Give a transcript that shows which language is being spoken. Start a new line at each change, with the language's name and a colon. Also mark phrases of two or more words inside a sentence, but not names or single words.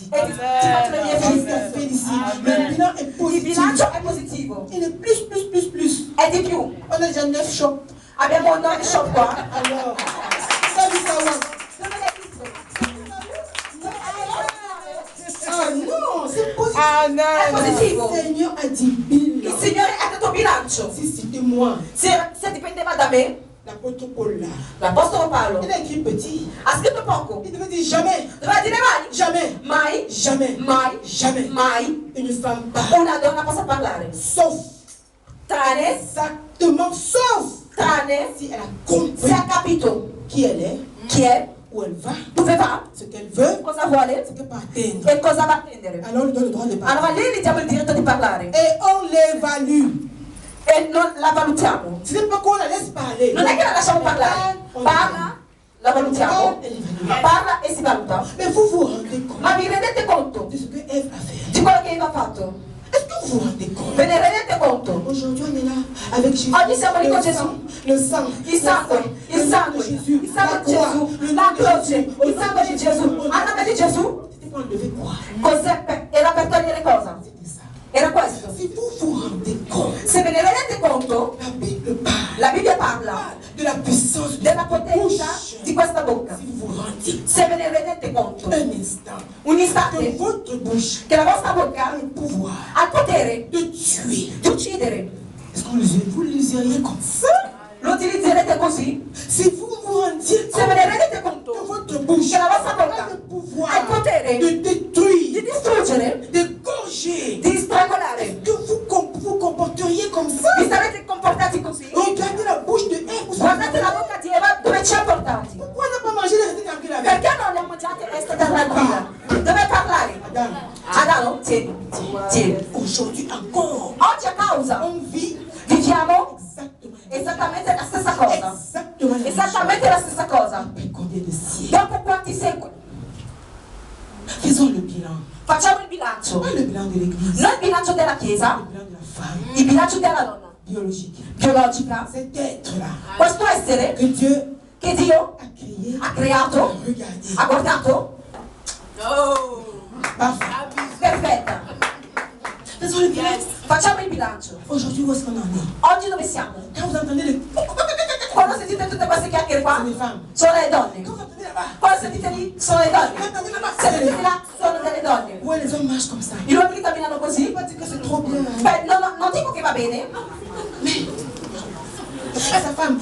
Italian: E ti faccio le mie feste.
French: Félicite. Le bilan est
Italian: Il
French: positif.
Italian: bilancio è positivo.
French: Il est plus.
Italian: È di più.
French: On a déjà 9 shops.
Italian: Abbiamo 9 shop qua.
French: Alors, ça dit ça, ouais.
Italian: Dove le hai viste?
French: Ah non, c'est positif.
Italian: È positivo.
French: Le Seigneur a dit
Italian: Il
French: bilan.
Italian: Signore ha dato bilancio.
French: Si c'était moi,
Italian: Se dipendeva da me,
French: l'apôtre Paul là,
Italian: l'Apostolo Paolo
French: il a écrit petit.
Italian: ha scritto poco.
French: Il devait dire jamais,
Italian: Doveva dire mai.
French: jamais,
Italian: Mai,
French: jamais,
Italian: mai,
French: jamais.
Italian: mai
French: Une femme parle.
Italian: una donna possa parlare.
French: Sauf,
Italian: Tranne
French: exactement, sauf si elle a compris
Italian: se ha capito
French: qui elle est,
Italian: chi è,
French: où elle va,
Italian: dove va,
French: ce qu'elle veut,
Italian: cosa vuole
French: ce qu'elle peut atteindre.
Italian: e cosa va a attendere.
French: Alors on lui donne le droit de parler.
Italian: Allora lì gli diamo il diritto di parlare
French: Et on l'évalue.
Italian: e non la valutiamo.
French: Ce n'est pas qu'on la laisse parler.
Italian: Non è che la lasciamo parlare, parla, la valutiamo, parla e si valuta.
French: Mais vous vous rendez compte
Italian: Ma vi rendete conto
French: de ce que Ève a fait?
Italian: di quello che Eva ha fatto?
French: Est-ce que vous vous rendez compte?
Italian: Ve ne rendete conto?
French: Aujourd'hui on est là avec Jésus.
Italian: Oggi siamo lì con Gesù.
French: Le sang,
Italian: Il sangue, il sangue di Gesù, la croce, il sangue di Gesù, a nome di Gesù.
French: C'était pour enlever quoi?
Italian: Cos'è? Era per togliere cosa?
French: C'était ça.
Italian: Era questo.
French: Si vous vous rendez compte,
Italian: Se ve ne rendete conto,
French: la Bible parle
Italian: la Bibbia parla
French: de la puissance de
Italian: della la potenza
French: bouche.
Italian: di questa bocca.
French: Si vous vous rendez
Italian: Se ve ne rendete conto,
French: un instant un que
Italian: istante,
French: votre bouche
Italian: che la vostra bocca
French: a le pouvoir
Italian: ha il potere
French: de tuer.
Italian: di uccidere.
French: Est-ce que vous l'useriez comme ça?
Italian: Lo utilizzerete così?
French: Si vous vous rendiez
Italian: Se ve ne rendete
French: que
Italian: conto
French: votre bouche
Italian: che la vostra
French: a
Italian: bocca
French: le pouvoir
Italian: ha il potere
French: de
Italian: di
French: détruire,
Italian: distruggere,
French: de gorger,
Italian: di strangolare,
French: que vous comporteriez comme ça?
Italian: vi sarete comportati così?
French: Regardez la bouche de Ève.
Italian: Guardate la bocca di Eva dove ci ha portati.
French: Pourquoi on n'a pas mangé les restes tranquilles avec?
Italian: Perché non le ha mangiate e resta tranquilla? Dove parlare?
French: Madame,
Italian: Adamo, tieni, tieni.
French: aujourd'hui encore,
Italian: Oggi a causa
French: on vit
Italian: viviamo
French: exactement,
Italian: esattamente la stessa cosa.
French: exactement la
Italian: Esattamente la stessa cosa.
French: Après combien de siècles?
Italian: Dopo quanti secoli?
French: Faisons le bilan.
Italian: Facciamo il bilancio.
French: Pas le bilan de l'Église,
Italian: Non il bilancio della Chiesa,
French: le bilan de la femme
Italian: il bilancio della donna
French: biologique.
Italian: biologica.
French: Cet être-là
Italian: Questo essere
French: que Dieu
Italian: che Dio
French: a créé,
Italian: ha creato,
French: regardez,
Italian: ha guardato,
French: parfait.
Italian: perfetta.
French: Faisons le bilan.
Italian: Facciamo il bilancio.
French: Aujourd'hui, où est-ce qu'on en est?
Italian: Oggi dove siamo?
French: Quand vous entendez le...
Italian: Quando sentite tutte queste chiacchiere
French: C'est
Italian: qua,
French: les femmes.
Italian: sono le donne.
French: Quand vous entendez là-bas,
Italian: Quando sentite lì, sono le donne. Sentite là, sono delle donne.
French: ouais, les hommes marchent comme ça.
Italian: Gli uomini camminano così.
French: Pas dire que c'est trop bien.
Italian: Beh, non dico che va bene.
French: Sa femme.